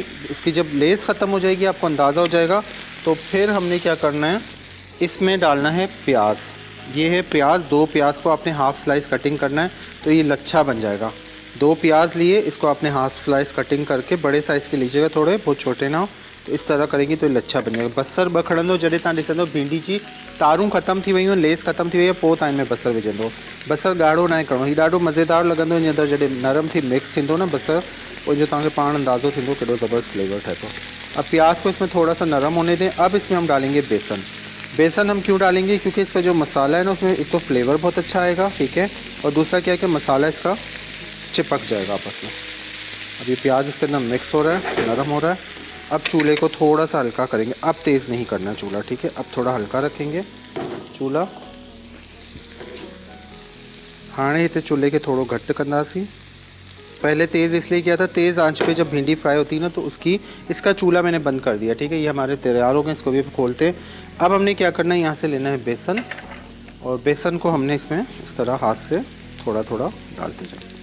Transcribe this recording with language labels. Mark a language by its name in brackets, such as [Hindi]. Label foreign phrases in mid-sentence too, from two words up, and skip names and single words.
[Urdu] اس کی جب لیس ختم ہو جائے گی آپ کو اندازہ ہو جائے گا تو پھر ہم نے کیا کرنا ہے، اس میں ڈالنا ہے پیاز. یہ ہے پیاز، 2 پیاز کو آپ نے [English] half slice cutting [Urdu] کرنا ہے تو یہ لچھا بن جائے گا. 2 پیاز لیے، اس کو آپ نے [English] half slice cutting [Urdu] کر کے بڑے سائز کے لیجیے گا، تھوڑے بہت چھوٹے نہ ہو، تو اس طرح کریں گی تو لچھا بن جائے گا. [Sindhi] बसर बखड़ंदो जॾहिं तव्हां ॾिसंदो भिंडी जी तारूं ख़त्म थी वियूं, लेस ख़त्म थी वई आहे, पोइ तव्हां हिन में बसर विझंदो। बसर ॻाढ़ो न आहे करिणो, हीउ ॾाढो मज़ेदार लॻंदो हिन अंदरि जॾहिं नरम थी मिक्स थींदो न बसर, और जो तव्हांखे पाण अंदाज़ो थींदो केॾो ज़बरदस्त फ्लेवर ठहे थो। [Urdu] اب پیاز کو اس میں تھوڑا سا نرم ہونے دیں۔ اب اس میں ہم ڈالیں گے بیسن. بیسن ہم کیوں ڈالیں گے، کیونکہ اس کا جو مسالہ ہے نا اس میں ایک تو فلیور بہت اچھا آئے گا. ٹھیک ہے، اور دوسرا کیا ہے کہ مسالہ اس کا چپک جائے گا آپس میں. اب یہ پیاز اس کے اندر مکس ہو رہا ہے، نرم ہو رہا ہے. اب چولہے کو تھوڑا سا ہلکا کریں گے، اب تیز نہیں کرنا چولہا. ٹھیک ہے، اب تھوڑا ہلکا رکھیں گے چولہا. [Sindhi] हाणे हिते चूल्हे के थोड़ो घट कंदासीं। [Urdu] پہلے تیز اس لیے کیا تھا، تیز آنچ پہ جب بھنڈی فرائی ہوتی ہے نا تو اس کا چولہا میں نے بند کر دیا. ٹھیک ہے، یہ ہمارے تیار ہو گئے، اس کو بھی کھولتے ہیں۔ اب ہم نے کیا کرنا ہے، یہاں سے لینا ہے بیسن اور بیسن کو ہم نے اس میں اس طرح ہاتھ سے تھوڑا تھوڑا ڈالتے جائے.